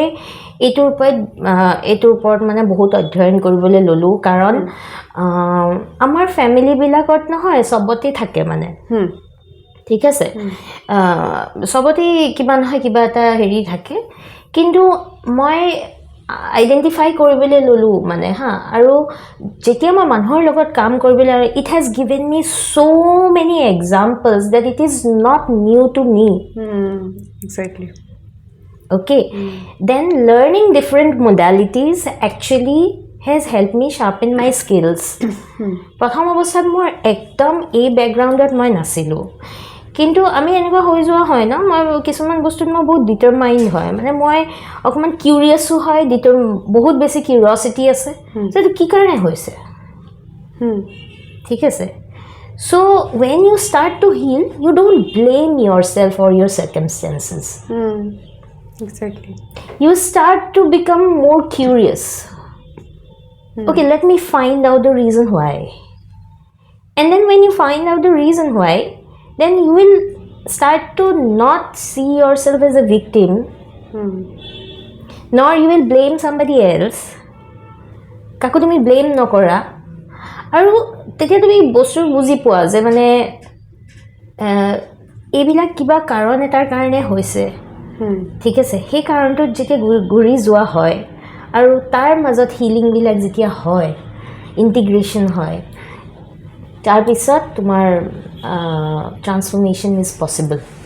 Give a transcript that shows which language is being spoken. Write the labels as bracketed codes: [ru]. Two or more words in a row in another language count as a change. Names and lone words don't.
[as] এইটোৰ ওপৰত মানে বহুত অধ্যয়ন কৰিবলৈ ল'লোঁ কাৰণ আমাৰ ফেমিলিবিলাকত নহয় চবতে থাকে মানে ঠিক আছে চবতে কিবা নহয় কিবা এটা হেৰি থাকে কিন্তু মই আইডেণ্টিফাই কৰিবলৈ ল'লোঁ মানে হা আৰু যেতিয়া মই মানুহৰ লগত কাম কৰিবলৈ আৰু [en] it has given me so many examples that it is not new to me [as] এক্সেক্টলি [en] okay then learning different modalities actually has helped me sharpen my skills [as] প্ৰথম অৱস্থাত মোৰ একদম এই বেকগ্ৰাউণ্ডত মই নাছিলোঁ কিন্তু আমি এনেকুৱা হৈ যোৱা হয় ন মই কিছুমান বস্তুত মই বহুত ডিটাৰমাইণ্ড হয় মানে মই অকণমান কিউৰিয়াছো হয় বহুত বেছি কিউৰিয়চিটি আছে সেইটো কি কাৰণে হৈছে ঠিক আছে [en] so when you start to heal you don't blame yourself or your circumstances exactly you start to become more curious okay let me find out the reason why and then when you find out the reason why then you will start to not see yourself as a victim nor you will blame somebody else [as] কাকো তুমি ব্লেম নকৰা আৰু তেতিয়া তুমি বস্তু বুজি পোৱা যে মানে এইবিলাক কিবা কাৰণ এটাৰ কাৰণে হৈছে ঠিক আছে সেই কাৰণটোত যেতিয়া ঘূৰি যোৱা হয় আৰু তাৰ মাজত হিলিংবিলাক যেতিয়া হয় ইণ্টিগ্ৰেশ্যন হয় তাৰপিছত তোমাৰ [en] transformation is possible